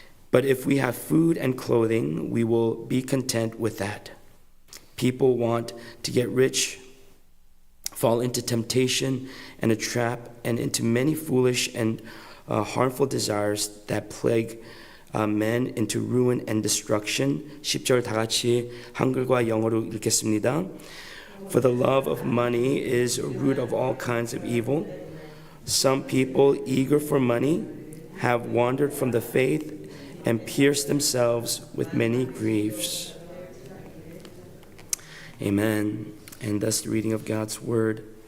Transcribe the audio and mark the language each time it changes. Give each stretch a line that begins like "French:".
English: But if we have food and clothing, we will be content with that. People want to get rich, fall into temptation and a trap, and into many foolish and harmful desires that plague men into ruin and destruction.
Korean: 10절 다 같이 한글과 영어로 읽겠습니다.
English: For the love of money is a root of all kinds of evil. Some people eager for money have wandered from the faith and pierced themselves with many griefs. Amen. And thus the reading of God's word.